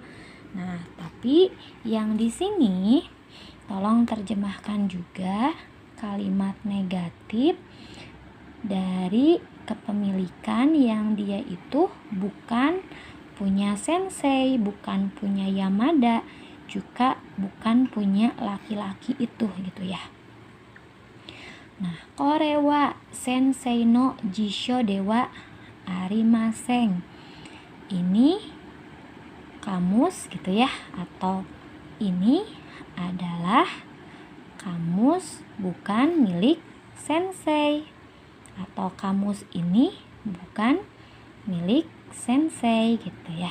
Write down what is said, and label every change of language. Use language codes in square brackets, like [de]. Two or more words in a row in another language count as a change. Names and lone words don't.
[id] Nah, tapi yang di sini tolong terjemahkan juga kalimat negatif dari kepemilikan yang dia itu bukan punya sensei, bukan punya Yamada, juga bukan punya laki-laki itu gitu ya. Nah, [ja] これは先生の辞書ではありません. [id] Ini kamus gitu ya, atau ini adalah kamus bukan milik sensei, atau kamus ini bukan milik sensei gitu ya.